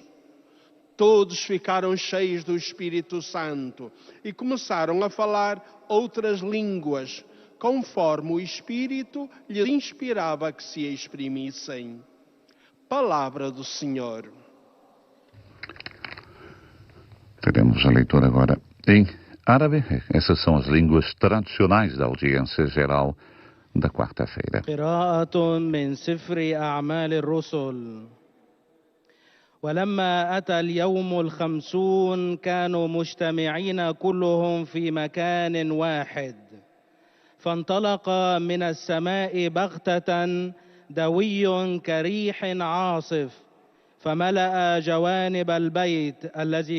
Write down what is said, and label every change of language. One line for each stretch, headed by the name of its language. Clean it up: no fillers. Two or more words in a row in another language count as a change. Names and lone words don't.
Portuguese: Todos ficaram cheios do Espírito Santo e começaram a falar outras línguas, conforme o Espírito lhes inspirava que se exprimissem. Palavra do Senhor. Teremos a leitura agora em árabe. Essas são as línguas tradicionais da audiência geral da quarta-feira.
Arabic: قراءة من سفر أعمال الرسل. ولما أتى اليوم الخمسون كانوا مجتمعين كلهم في مكان واحد. فانطلق من السماء بغتة دوي كريح عاصف فملأ جوانب البيت الذي